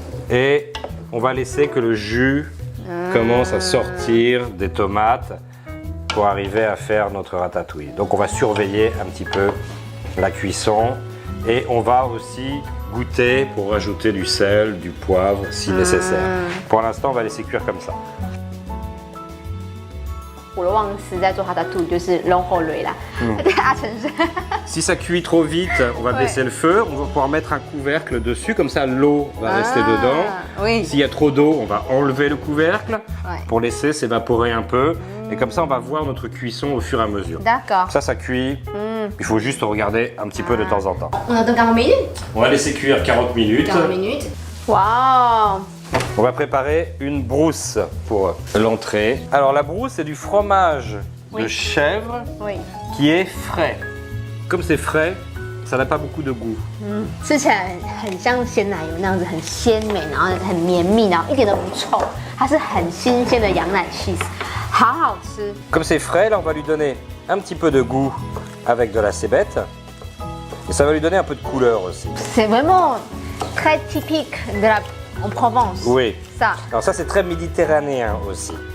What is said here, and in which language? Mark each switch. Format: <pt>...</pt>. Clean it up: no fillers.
<fr>Et on va laisser que le jus commence à sortir des tomates pour arriver à faire notre ratatouille. Donc on va surveiller un petit peu la cuisson et on va aussi goûter pour rajouter du sel, du poivre si nécessaire. Pour l'instant, on va laisser cuire comme ça.</fr> <zh>普罗旺斯在做ratatouille就是龙火蕊啦，大城市。</zh> <fr>Si ça cuit trop vite, on va baisser le feu. On va pouvoir mettre un couvercle dessus, comme ça l'eau va rester dedans. Oui. S'il y a trop d'eau, on va enlever le couvercle pour laisser s'évaporer un peu. Et comme ça, on va voir notre cuisson au fur et à mesure. D'accord. Ça cuit. Il faut juste regarder un petit peu de temps en temps. On attend 40 minutes. On va laisser cuire 40 minutes. 40 minutes. Waouh. On va préparer une brousse pour l'entrée. Alors la brousse, c'est du fromage de chèvre qui est frais. Comme c'est frais, ça n'a pas beaucoup de goût.</fr> <zh>吃起来很像鲜奶油那样子，很鲜美，然后很绵密，然后一点都不臭，它是很新鲜的羊奶 cheese， 好好吃。</zh> <fr>Comme c'est frais, là on va lui donner un petit peu de goût avec de la cébette. Et ça va lui donner un peu de couleur aussi. C'est vraiment très typique de en Provence. Oui. Ça. Alors ça c'est très méditerranéen aussi.</fr>